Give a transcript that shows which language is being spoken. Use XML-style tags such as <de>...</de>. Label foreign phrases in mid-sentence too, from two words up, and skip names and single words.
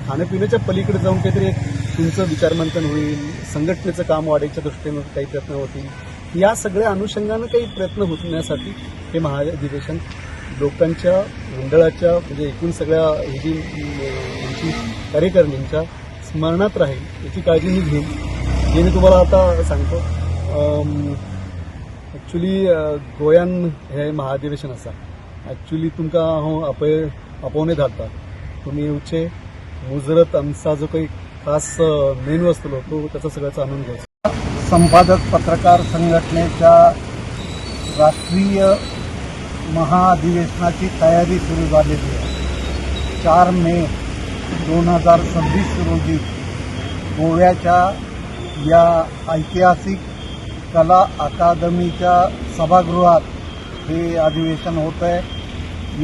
<mr>खाण्यापिण्याच्या पलीकडे जाऊन काहीतरी एक तुमचं विचारमंथन होईल, संघटनेचं काम वाढायच्या दृष्टीनं काही प्रयत्न होतील, या सगळ्या अनुषंगानं काही प्रयत्न होण्यासाठी हे महाअधिवेशन लोकांच्या मंडळाच्या म्हणजे एकूण सगळ्या कार्यकर्त्यांच्या स्मरणात राहील याची काळजी मी घेईन। जे मी तुम्हाला आता सांगतो, ॲक्च्युली</mr> <kok>गोंयान हे महाअधिवेशन आसा, ॲक्च्युली तुमकां हांव आपोवणे धाडटा, तुमी येवचे,</kok> <mr>मुजरत आमचा जो काही खास मेनू असतलो तो त्याचा सगळ्याचा आनंद घ्यायचा। संपादक पत्रकार संघटनेच्या राष्ट्रीय महाअधिवेशनाची तयारी सुरू झालेली आहे। 4 मे 2026 रोजी गोव्याच्या या ऐतिहासिक कला अकादमीच्या सभागृहात हे अधिवेशन होत आहे।</mr>